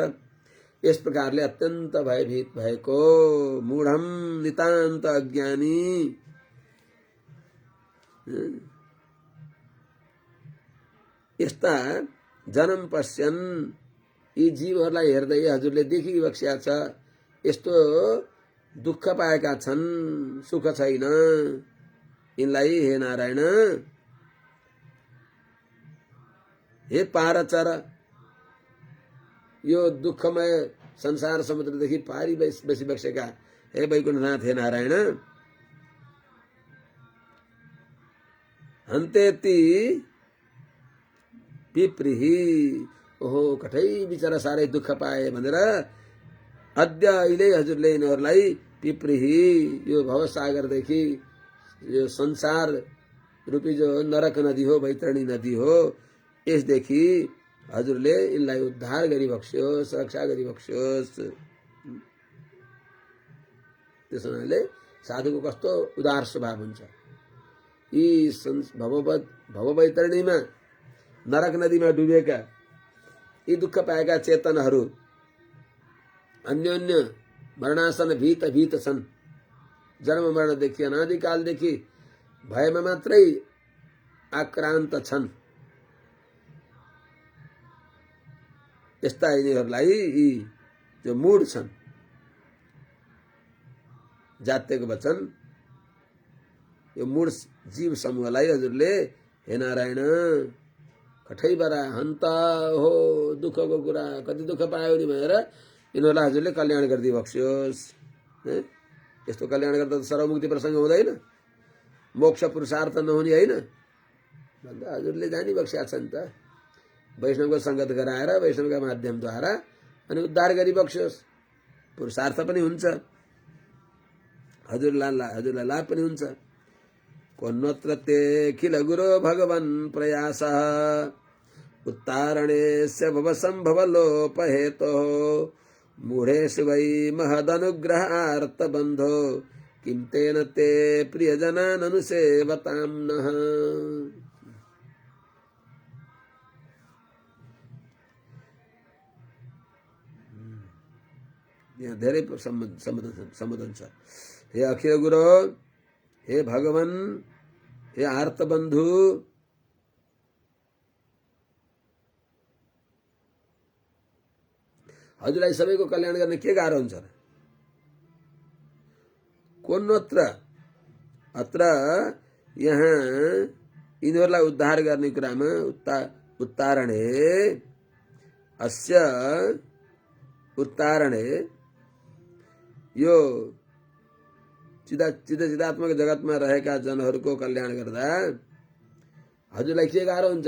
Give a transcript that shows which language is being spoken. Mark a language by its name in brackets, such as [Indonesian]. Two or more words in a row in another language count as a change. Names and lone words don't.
[Nepali] यस प्रकारले अत्यन्त भयभीत भएको मूढम नितान्त अज्ञानी यस्ता जन्म पश्यन् यी जीवहरूलाई हेर्दै हजुरले देखिबक्स्या छ, यस्तो दुःख पाएका छन्, सुख छैन यिनलाई। हे नारायण, हे पारचर, यो दुःखमय संसार समुद्रदेखि पारी बसिबक्सेका हे वैकुण्ठनाथ, हे नारायण, हन्तेति पिप्रिहि, ओहो कठै बिचरा साह्रै दुःख पाए भनेर अद्य अहिले हजुरले यिनीहरूलाई पिप्रिहि यो भवसागरदेखि, यो संसार रूपी जो नरक नदी हो, वैतरणी नदी हो, यसदेखि हजुरले यिनलाई उद्धार गरिबक्स्योस्, रक्षा गरिबक्स्योस्। त्यसो हुनाले साधुको कस्तो उदार स्वभाव हुन्छ। यी भववैतरणीमा नरक नदीमा डुबेका यी दुःख पाएका चेतनहरू अन्योन्य मरणासन भीत भीत छन्, जन्म मरणदेखि अनादिकालदेखि भयमा मात्रै आक्रान्त छन्। यस्ता यिनीहरूलाई यी जो मूढ छन्, जात्यको वचन यो मूढ जीव समूहलाई हजुरले हे नारायण कठैबाट हन्ता हो दुःखको कुरा, कति दुःख पायो नि भनेर यिनीहरूलाई हजुरले कल्याण गरिदिबक्स्योस्। यस्तो कल्याण गर्दा त सर्वमुक्ति प्रसङ्ग हुँदैन, मोक्ष पुरुषार्थ नहुने होइन भन्दा हजुरले जानिबक्स्या छ नि त। वैष्णवको सङ्गत गराएर वैष्णवका माध्यमद्वारा अनि उद्धार गरिबक्स्योस्, पुरुषार्थ पनि हुन्छ, हजुरलाई लाभ पनि हुन्छ। [Sanskrit] कोन्वत्र तेऽखिल गुरो भगवन् प्रयासः उत्तारणेस्य भवसम्भवलोपहेतोः मूढेषु वै महदनुग्रहार्तबन्धो किं तेन ते प्रियजनान् अनुसेवतां नः। [Nepali] यहाँ धेरै सम्बोधन छ। हे अखिल गुरु, हे भगवान, हे आर्तबन्धु, हजुरलाई सबैको कल्याण गर्ने के गाह्रो हुन्छ र? कोन्वत्र, अत्र यहाँ यिनीहरूलाई उद्धार गर्ने कुरामा [Sanskrit] उत्तारणे अस्य उत्तारणे [Nepali] यो चिदात्मक जगतमा रहेका जनहरूको कल्याण गर्दा हजुरलाई के गाह्रो हुन्छ?